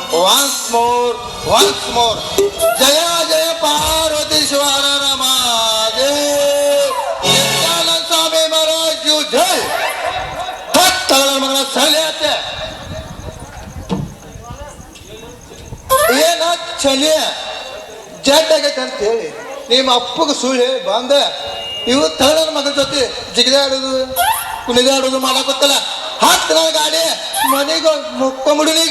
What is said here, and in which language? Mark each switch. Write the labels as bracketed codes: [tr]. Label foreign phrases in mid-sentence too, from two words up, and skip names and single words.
[en] once more. [hi] जय जय पर्वतेश्वर रामदेव. नित्यानंद स्वामी महाराज की जय. [kn] ತಗಳ ಮಗನ ಸಲಿಯತ್ತೆ ಏನ ಚಲಿ ಜಡ್ ಆಗೈತೆ ಅಂತ ಹೇಳಿ ನಿಮ್ಮ ಅಪ್ಪಗೆ ಸುಳ್ಳು ಹೇಳಿ ಬಂದ ಇವು ತಗಳ ಮಗನ ಜೊತೆ ಜಿಗಿದಾಡೋದು ಕುಣಿದಾಡೋದು ಮಾಡಾಕತ್ತಲ್ಲ ಹತ್ತು ನನ್ನ ಗಾಡಿ ಮನೆಗೆ ಮುಕ್ಕೊಂಬಿಡುನೀಗ